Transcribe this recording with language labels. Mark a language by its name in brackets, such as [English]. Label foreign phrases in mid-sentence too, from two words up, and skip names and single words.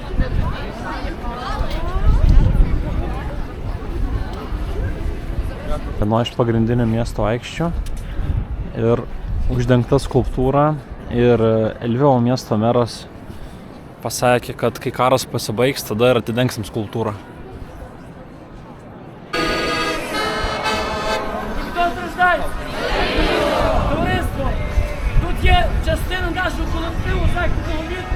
[Ukrainian] Дякую. [Lithuanian] vienoje iš pagrindinių miesto aikščių ir uždengta skulptūra ir Lvivo miesto meras pasakė, kad kai karas pasibaigs, tada ir atidengsim skulptūrą. [Ukrainian] Товариство, тут є частина нашого колективу західного міста.